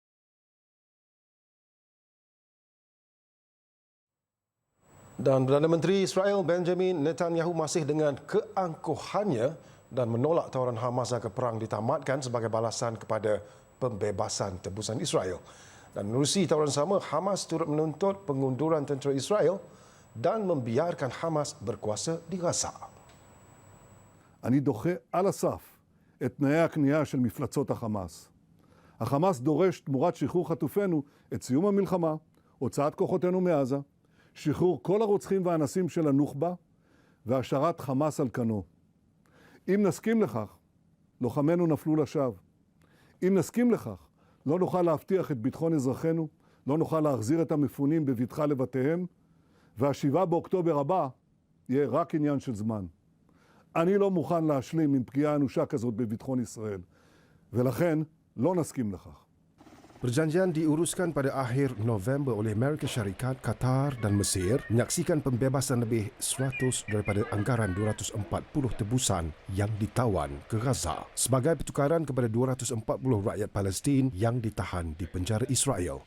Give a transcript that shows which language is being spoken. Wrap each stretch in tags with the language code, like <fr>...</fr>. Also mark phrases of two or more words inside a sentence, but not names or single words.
<ms>Dan Perdana Menteri Israel Benjamin Netanyahu masih dengan keangkuhannya dan menolak tawaran Hamas agar perang ditamatkan sebagai balasan kepada pembebasan tebusan Israel. Dan menerusi tawaran sama, Hamas turut menuntut pengunduran tentera Israel dan membiarkan Hamas berkuasa di Gaza.</ms> <he>אני דוחה על הסף את תנאי הכניעה של מפלצות החמאס. החמאס דורש תמורת שחרור חטופינו את סיום המלחמה, הוצאת כוחותינו מעזה, שחרור כל הרוצחים והאנסים של הנוח'בה והשארת חמאס על כנו. אם נסכים לכך, לוחמינו נפלו לשווא. אם נסכים לכך, לא נוכל להבטיח את ביטחון אזרחינו, לא נוכל להחזיר את המפונים בבטחה לבתיהם, וה7 באוקטובר הבא יהיה רק עניין של זמן. אני לא מוכן להשלים עם פגיעה אנושה כזאת בביטחון ישראל, ולכן לא נסכים לכך.</he> <ms>Perjanjian diuruskan pada akhir November oleh Amerika Syarikat, Qatar dan Mesir menyaksikan pembebasan lebih 100 daripada anggaran 240 tebusan yang ditawan ke Gaza sebagai pertukaran kepada 240 rakyat Palestin yang ditahan di penjara Israel.</ms>